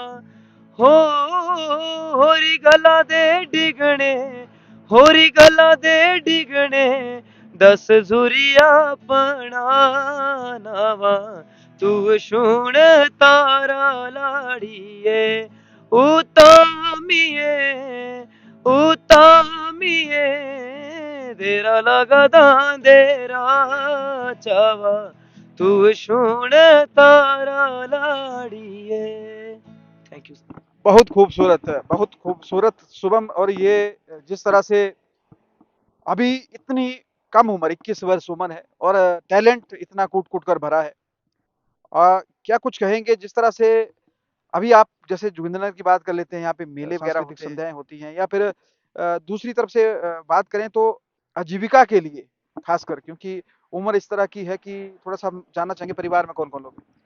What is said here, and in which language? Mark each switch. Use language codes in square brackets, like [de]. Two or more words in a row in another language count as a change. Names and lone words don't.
[mjl] हो होरी गला दे डिगणे, होरी गला दे डिगणे, दस झुरिया पणा नावा, तू सुन तारा लाड़िए। उतामिए उतामिए तेरा लगदा अंधेरा चावा, तू सुन तारा लाड़िए। [en] Thank you. [hi] बहुत खूबसूरत है, बहुत खूबसूरत शुभम। और ये जिस तरह से अभी इतनी कम उम्र, 21 वर्ष उम्र है और टैलेंट इतना कूट कूट कर भरा है। क्या कुछ कहेंगे जिस तरह से अभी आप जैसे जोगिंद्रनगर की बात कर लेते हैं, यहाँ पे मेले वगैरह सांस्कृतिक संध्याएं होती हैं, या फिर दूसरी तरफ से बात करें तो आजीविका के लिए खासकर, क्योंकि उम्र इस तरह की है कि थोड़ा सा हम जानना चाहेंगे परिवार में कौन कौन लोग हैं?